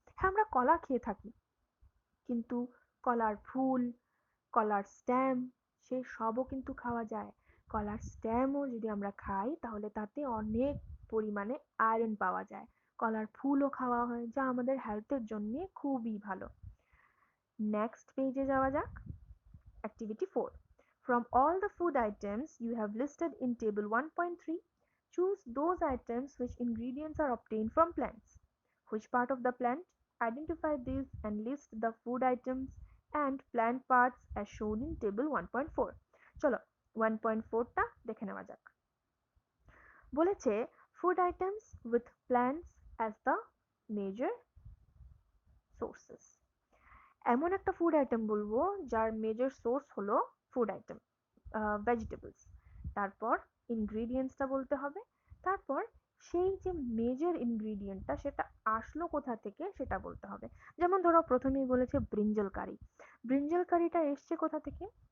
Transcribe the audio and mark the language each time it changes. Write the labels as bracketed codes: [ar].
[bn] হ্যাঁ, আমরা কলা খেয়ে থাকি, কিন্তু কলার ফুল, কলার স্ট্যাম, সেই সবও কিন্তু খাওয়া যায়। কলার স্ট্যামও যদি আমরা খাই তাহলে তাতে অনেক পরিমাণে আয়রন পাওয়া যায়। কলার ফুলও খাওয়া হয়, যা আমাদের হেলথের জন্য খুবই ভালো। নেক্সট পেজে যাওয়া যাক। Activity 4. [en] From all the food items you have listed in table 1.3, choose those items which ingredients are obtained from plants. Which part of the plant? Identify these and list the food items and plant parts as shown in table 1.4. [bn] চলো 1.4টা দেখে নেওয়া যাক। বলেছে [en] food items with plants as the major sources. [bn] এমন একটা food item বলবো যার major source হলো ফুড আইটেম, ভেজিটেবলস। তারপর ইনগ্রিডিয়েন্টসটা বলতে হবে। তারপর সেই যে মেজর ইনগ্রিডিয়েন্টটা সেটা আসলো কোথা থেকে সেটা বলতে হবে। যেমন ধরো প্রথমেই বলেছে ব্রিঞ্জল কারি। ব্রিঞ্জল কারিটা এসছে কোথা থেকে?